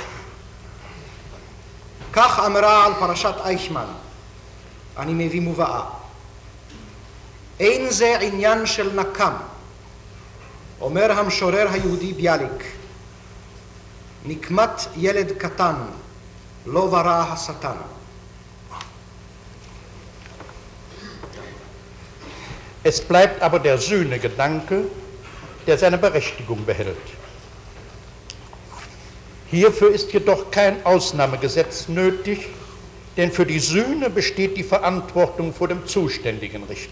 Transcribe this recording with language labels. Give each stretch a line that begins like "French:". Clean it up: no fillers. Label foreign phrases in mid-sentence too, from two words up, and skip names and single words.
Hebrew: כך אמרה על פרשת אייכמן, אני מביא מובאה. אין זה עניין של נקם, אומר המשורר היהודי ביאליק. נקמת ילד קטן, לא ברא השטן.
German: Es bleibt aber der Sühnegedanke, der seine Berechtigung behält. Hierfür ist jedoch kein Ausnahmegesetz nötig, denn für die Sühne besteht die Verantwortung vor dem zuständigen Richter.